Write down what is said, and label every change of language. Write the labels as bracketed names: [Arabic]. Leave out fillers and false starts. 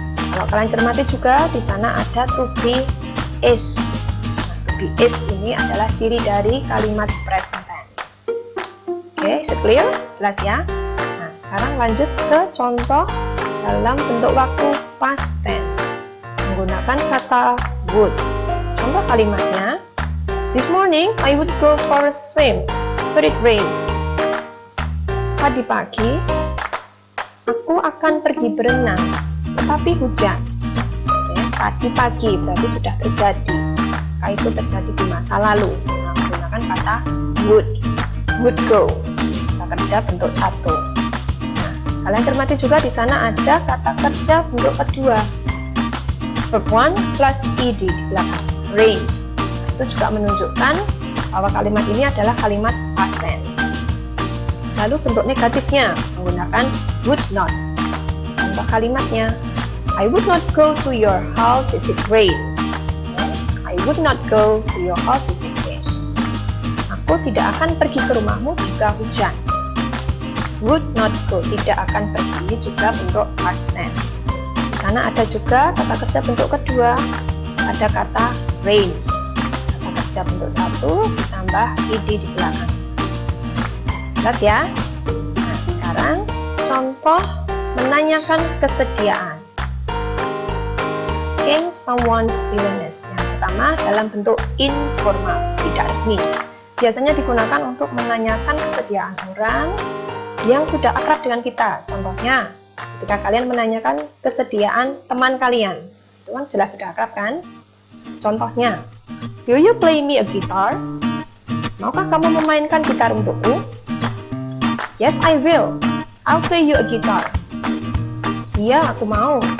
[Indonesian] Kalau kalian cermati juga di sana ada to be is. Nah, to be is ini adalah ciri dari kalimat present tense. Oke, [English] is it clear? [Indonesian] Jelas ya? Nah, sekarang lanjut ke contoh dalam bentuk waktu past tense menggunakan kata would. Contoh kalimatnya, [English] this morning I would go for a swim, but it rained. [Indonesian] Tadi pagi aku akan pergi berenang, tetapi hujan. Oke, tadi pagi berarti sudah terjadi. Maka itu terjadi di masa lalu. Nah, menggunakan kata would go. Kata kerja bentuk satu. Nah, kalian cermati juga di sana ada kata kerja bentuk kedua. Verb 1 plus ed di belakang. Rain. Itu juga menunjukkan bahwa kalimat ini adalah kalimat past tense. Lalu bentuk negatifnya menggunakan would not. Contoh kalimatnya, [English] I would not go to your house if it rained. I would not go to your house if it rained. [Indonesian] Aku tidak akan pergi ke rumahmu jika hujan. [English] Would not go, [Indonesian] tidak akan pergi, ini juga bentuk past tense. Di sana ada juga kata kerja bentuk kedua, ada kata rain. Kata kerja bentuk satu ditambah ed di belakang. Jelas ya? Nah, sekarang contoh menanyakan kesediaan. [English] Asking someone's willingness. [Indonesian] Yang pertama dalam bentuk informal, tidak resmi. Biasanya digunakan untuk menanyakan kesediaan orang yang sudah akrab dengan kita. Contohnya, ketika kalian menanyakan kesediaan teman kalian. Itu kan jelas sudah akrab kan? Contohnya, [English] will you play me a guitar? [Indonesian] Maukah kamu memainkan gitar untukku? [English] Yes, I will. I'll play you a guitar. [Indonesian] Iya, aku mau.